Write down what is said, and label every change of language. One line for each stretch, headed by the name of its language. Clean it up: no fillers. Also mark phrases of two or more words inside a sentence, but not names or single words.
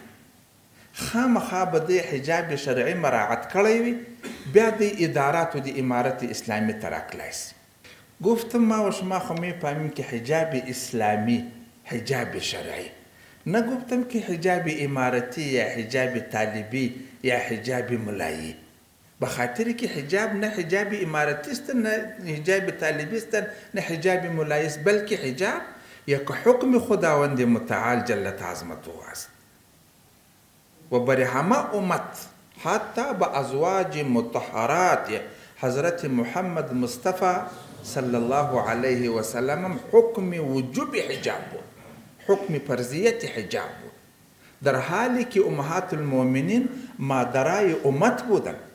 Pashto: خامخا به دی حجاب شرعي مراعات کړی وي، بیا د اداراتو د امارت اسلامی ته راتلی شي.
Persian: گفتم ما و شما خو میفهمیم که حجاب اسلامی حجاب شرعی، نه گفتم که حجاب امارتی یا حجاب طالبی یا حجاب ملایی. به خاطر که حجاب نه حجاب امارتی است، نه حجاب طالبی است، نه حجاب ملایی است، بلکه حجاب یک حکم خداوند متعال
Arabic: جل عظمته
Persian: است و برای همه امت، حتی به ازواج مطهرات حضرت محمد مصطفی
Arabic: صلی الله علیه و سلم
Persian: حکم وجوب حجاب بود، حکم فرضیت حجاب بود، در حالی که
Arabic: امهات المؤمنین
Persian: مادرای امت بودند.